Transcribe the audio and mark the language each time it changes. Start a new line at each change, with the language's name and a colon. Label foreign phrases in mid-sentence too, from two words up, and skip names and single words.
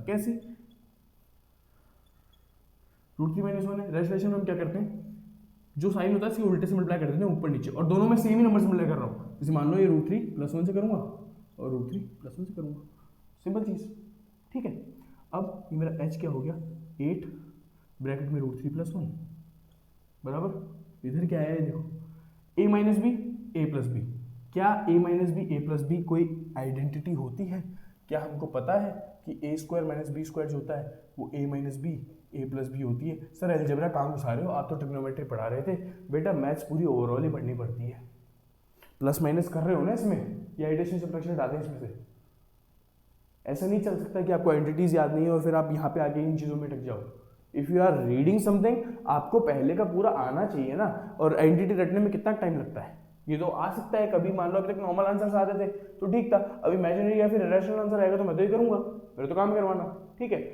Hindi: कैसे, √3 - 1 है, रेशनलाइजेशन में हम क्या करते हैं, जो साइन होता है इसके उल्टे से मल्टीप्लाई कर देते हैं ऊपर नीचे, और दोनों में सेम ही नंबर से मल्टीप्लाई कर रहा हूँ। जैसे मान लो ये √3 + 1 से करूंगा और √3 + 1 से करूंगा, सिंपल चीज, ठीक है। अब ये मेरा h क्या हो गया, 8 ब्रैकेट में √3 + 1 बराबर, इधर क्या आया देखो, a - b a + b। क्या a - b a + b कोई आइडेंटिटी होती है, क्या हमको पता है कि a² - b² जो होता है वो a - b a + b होती है। सर अलजेब्रा काम घुसा रहे हो, आप तो ट्रिग्नोमेट्री पढ़ा रहे थे, बेटा मैथ्स पूरी ओवरऑल ही पढ़नी पड़ती है,
English: plus minus
Hindi: कर रहे हो ना इसमें, या
English: addition subtraction
Hindi: हटा दें इसमें से। ऐसा नहीं चल सकता कि आपको आइडेंटिटीज याद नहीं है और फिर आप यहाँ पे आके इन चीज़ों में टक जाओ।
English: If you are reading something,
Hindi: आपको पहले का पूरा आना चाहिए ना, और आइडेंटिटी रटने में कितना टाइम लगता है, ये तो आ सकता है कभी, मान लो अभी तक
English: normal answers
Hindi: आते थे तो ठीक था, अब इमेजिनरी या फिर
English: irrational answer
Hindi: आएगा तो मैं तो ये करूंगा, मेरे तो काम करवाना, ठीक है।